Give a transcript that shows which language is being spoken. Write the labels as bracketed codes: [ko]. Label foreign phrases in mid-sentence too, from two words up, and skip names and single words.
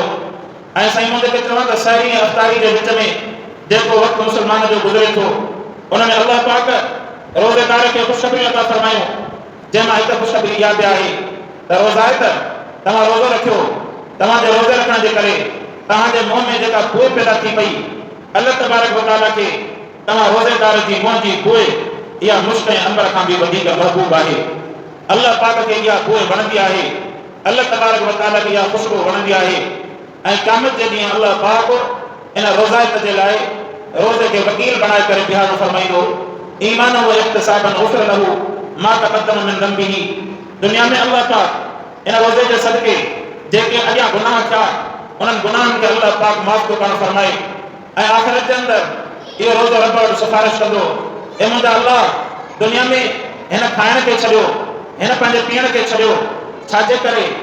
[sd] ऐं साईं मुंहिंजे खे चवां त सहरी ऐं अफ़्तारी जे विच में जेको वक़्तु मुस्लमान जो गुज़रे थो, उन में अल्लाह पाक रोज़ेदार खे ख़ुशख़बरी अता फरमायो, जंहिंमां हिकु ख़ुशख़बरी इहा बि आहे त रोज़ाइत तव्हां रोज़ो रखियो, तव्हांजे रोज़े रखण जे करे तव्हांजे मुंहं में जेका बूअ पैदा थी पई, [ar] الله تبارك وتعالى [sd] खे तव्हां रोज़ेदार जी मुंहं जी बूअ इहा मुश्क ऐं अंबर खां बि वधीक महबूब आहे। अल्लाह पाक खे इहा बूअ वणंदी आहे, [ar] الله تبارك وتعالى [sd] खे इहा ख़ुशबू वणंदी आहे। ऐं क़यामत जे ॾींहुं अल्लाह पाक इन रोज़ाइत जे लाइ रोज़े खे वकील बणाए करे बिहार फरमाईंदो, [ar] إيمانا واحتسابا غفر له ما تقدم من ذنبه. [sd] दुनिया में अल्लाह पाक इन रोज़े जे सदके जेके अॻियां गुनाह थिया उन्हनि गुनाहनि खे अल्लाह पाक माफ़ थो करणु फरमाए ऐं आख़िरत जे अंदरि इहो रोज़ो रब वटि सिफ़ारिश कंदो, ए मुंहिंजा अल्लाह, दुनिया में हिन खाइण खे छॾियो, हिन पंहिंजे पीअण खे छॾियो, छाजे करे?